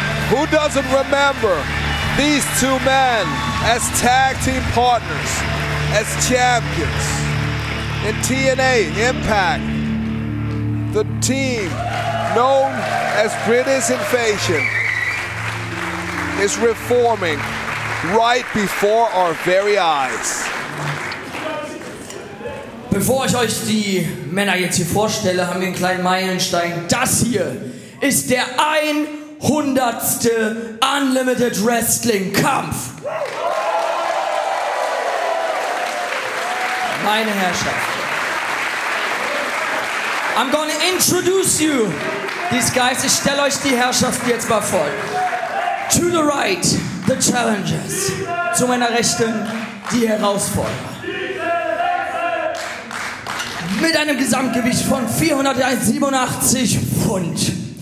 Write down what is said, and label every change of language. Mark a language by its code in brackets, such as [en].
[en] Who doesn't remember these two men as tag team partners, as champions in TNA, Impact? The team known as British Invasion is reforming right before our very eyes. [de] Bevor ich euch die Männer jetzt hier vorstelle, haben wir einen kleinen Meilenstein. Das hier ist der 100. Unlimited Wrestling Kampf. Meine Herrschaften. [en] I'm gonna introduce you these guys. [de] Ich stelle euch die Herrschaften jetzt mal vor. [en] To the right, the challengers. [de] Zu meiner Rechten, die Herausforderer. Mit einem Gesamtgewicht von 487 Pfund.